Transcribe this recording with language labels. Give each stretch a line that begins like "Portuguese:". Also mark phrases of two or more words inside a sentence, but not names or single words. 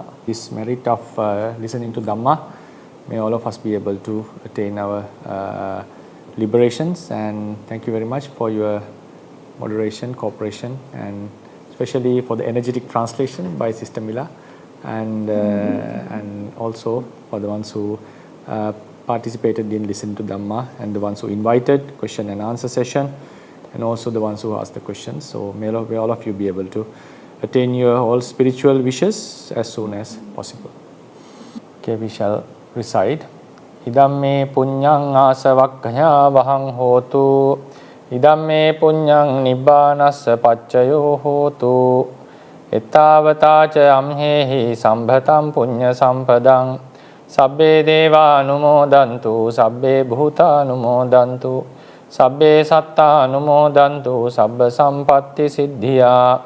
English: This merit of listening to Dhamma, may all of us be able to attain our liberations, and thank you very much for your moderation, cooperation, and especially for the energetic translation by Sister Mila, and also for the ones who participated in listening to Dhamma, and the ones who invited question and answer session, and also the ones who asked the questions. So may all of you be able to attain your all spiritual wishes as soon as possible. Okay, we shall recite.
Pali: Idam me punyang asavakkaya vahang hotu Idamme punyang nibbānassa paccayo hotu. Ettavatāca amhehi sambhatam punya sampadang. Sabbe deva anumodantu, sabbe bhuta anumodantu, sabbe satta anumodantu, sabba sampatti siddhya.